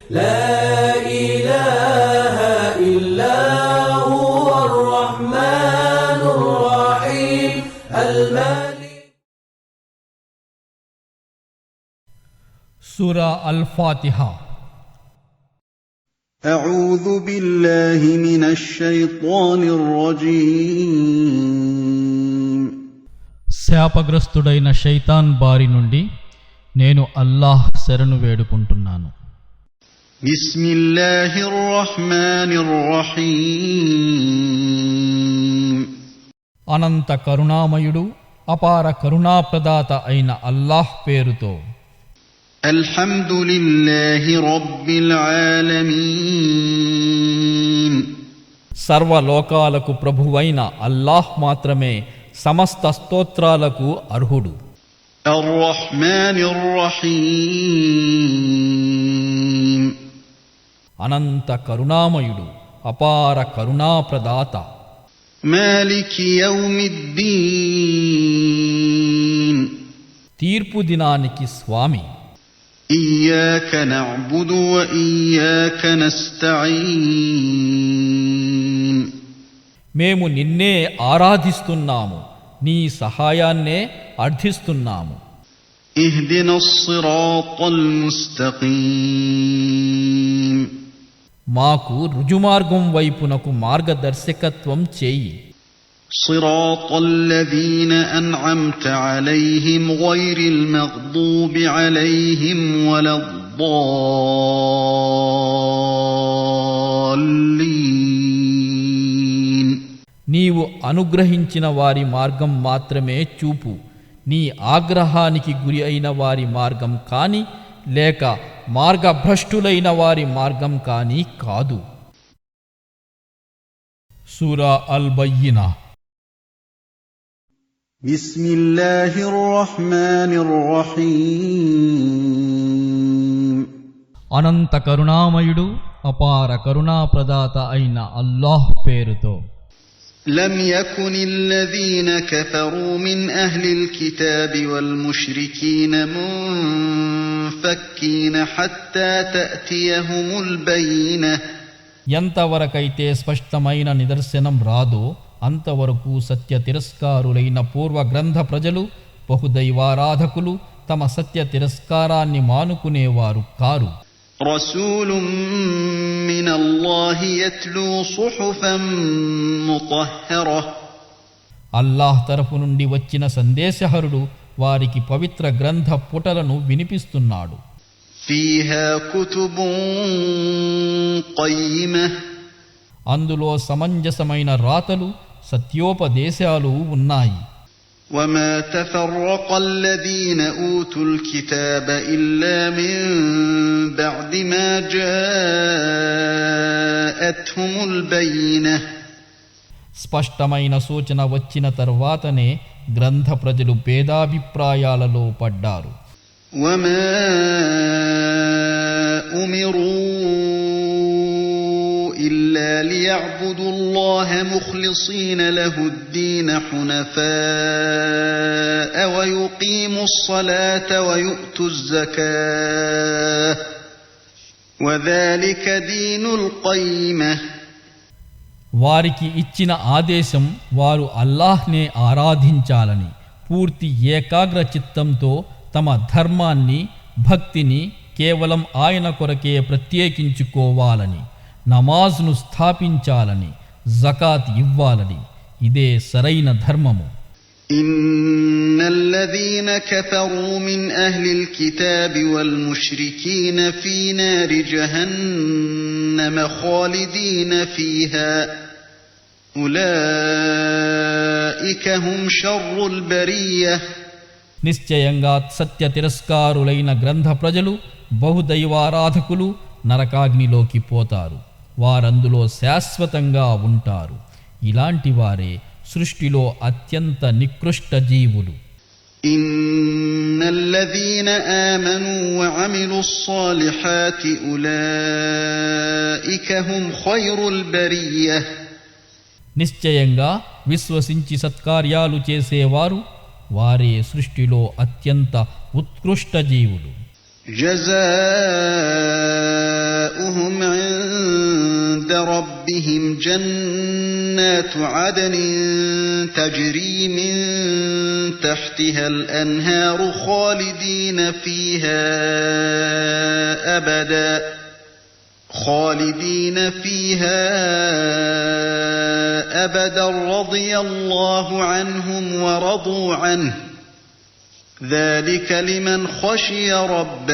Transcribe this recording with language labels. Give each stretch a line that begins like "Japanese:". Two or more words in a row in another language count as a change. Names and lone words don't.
Arabic: لا إله إلا هو الرحمن الرحيم المالك. سورة الفاتحة. أعوذ بالله من الشيطان الرجيم.
Telugu: శాపగ్రస్తుడైన శైతాన్ బారి నుండి నేను అల్లాహ్ శరణు వేడుకుంటున్నాను.
Arabic: بسم الله الرحمن الرحيم.
Telugu: అనంత కరుణామయుడు అపార కరుణాప్రదాత అయిన అల్లాహ్ పేరుతో.
Arabic: الحمد لله رب العالمين.
Telugu: సర్వలోకాలకు ప్రభువైన అల్లాహ్ మాత్రమే సమస్త స్తోత్రాలకు అర్హుడు.
Arabic: الرحمن الرحيم.
Telugu: అనంత కరుణామయుడు అపార కరుణాప్రదాత.
Arabic: مالك يوم الدين.
Telugu: తీర్పు దినానికి స్వామి.
Arabic: إياك نعبد وإياك نستعين.
Telugu: మేము నిన్నే ఆరాధిస్తున్నాము, నీ సహాయాన్నే అర్థిస్తున్నాము.
Arabic: اهدنا الصراط المستقيم.
Telugu: మాకు రుజుమార్గం వైపునకు మార్గదర్శకత్వం చేయి.
Arabic: صراط الذين أنعمت عليهم غير المغضوب عليهم ولا الضالين.
Telugu: నీవు అనుగ్రహించిన వారి మార్గం మాత్రమే చూపు, నీ ఆగ్రహానికి గురి అయిన వారి మార్గం కాని లేక మార్గభ్రష్టులైన వారి మార్గం కాని కాదు. సూరా అల్-బయ్యినా.
Arabic: بسم الله الرحمن الرحيم.
Telugu: అనంత కరుణామయుడు అపార కరుణాప్రదాత అయిన అల్లాహ్ పేరుతో.
Arabic: لم يكن الذين كفروا من أهل الكتاب والمشركين منفكين حتى تأتيهم البينة.
Telugu: ఎంతవరకైతే స్పష్టమైన నిదర్శనం రాదో అంతవరకు సత్య తిరస్కారులైన పూర్వ గ్రంథ ప్రజలు బహుదైవారాధకులు తమ సత్య తిరస్కారాన్ని మానుకునేవారు కారు.
Arabic: رسول من الله يتلو صحفا مطهرة.
Telugu: అల్లాహ్ తరఫు నుండి వచ్చిన సందేశహరుడు వారికి పవిత్ర గ్రంథ పుటలను వినిపిస్తున్నాడు.
Arabic: فيها كتب قيمة.
Telugu: అందులో సమంజసమైన రాతలు సత్యోపదేశాలు ఉన్నాయి.
Arabic: وما تفرق الذين أوتوا الكتاب إلا من بعد ما جاءتهم البينة.
Telugu: స్పష్టమైన సూచన వచ్చిన తర్వాతనే గ్రంథ ప్రజలు భేదాభిప్రాయాలలో పడ్డారు.
Arabic: وما أمروا إلا ليعبدوا الله مخلصين له الدين حنفاء ويقيموا الصلاة ويؤتوا الزكاة وذلك دين القيمة.
Telugu: వారికి ఇచ్చిన ఆదేశం వారు అల్లాహ్నే ఆరాధించాలని, పూర్తి ఏకాగ్ర చిత్తంతో తమ ధర్మాన్ని భక్తిని కేవలం ఆయన కొరకే ప్రత్యేకించుకోవాలని, నమాజ్ను స్థాపించాలని, జకాత్ ఇవ్వాలని. ఇదే సరైన ధర్మము.
Arabic: إن الذين كفروا من أهل الكتاب والمشركين في نار جهنم خالدين فيها أولئك هم شر البرية.
Telugu: నిశ్చయంగా సత్య తిరస్కారులైన గ్రంథ ప్రజలు బహుదైవారాధకులు నరకాగ్నిలోకి పోతారు. వారందులో శాశ్వతంగా ఉంటారు. ఇలాంటి వారే సృష్టిలో అత్యంత నికృష్ట జీవులు.
Arabic: إن الذين آمنوا وعملوا الصالحات أولئك هم خير البرية.
Telugu: నిశ్చయంగా విశ్వసించి సత్కార్యాలు చేసేవారు వారే సృష్టిలో అత్యంత ఉత్కృష్ట జీవులు.
Arabic: جزاء عند ربهم جنات عدن تجري من تحتها الأنهار خالدين فيها أبدا رضي الله عنهم ورضوا عنه ذلك لمن خشي ربه.